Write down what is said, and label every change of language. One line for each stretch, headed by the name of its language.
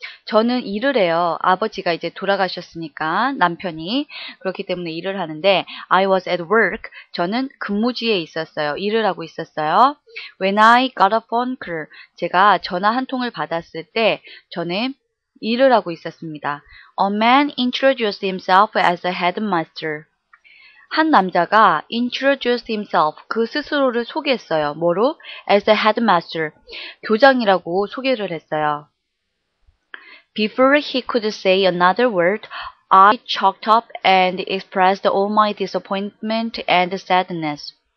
Korean: 저는 일을 해요. 아버지가 이제 돌아가셨으니까 남편이 그렇기 때문에 일을 하는데
English: I was at work.
Korean: 저는 근무지에 있었어요. 일을 하고 있었어요.
English: When I got a phone call.
Korean: 제가 전화 한 통을 받았을 때 저는 일을 하고 있었습니다.
English: A man introduced himself as a headmaster.
Korean: 한 남자가
English: introduced himself,
Korean: 그 스스로를 소개했어요. 뭐로?
English: As a headmaster,
Korean: 교장이라고 소개를 했어요.
English: Before he could say another word, I choked up and expressed all my disappointment and sadness.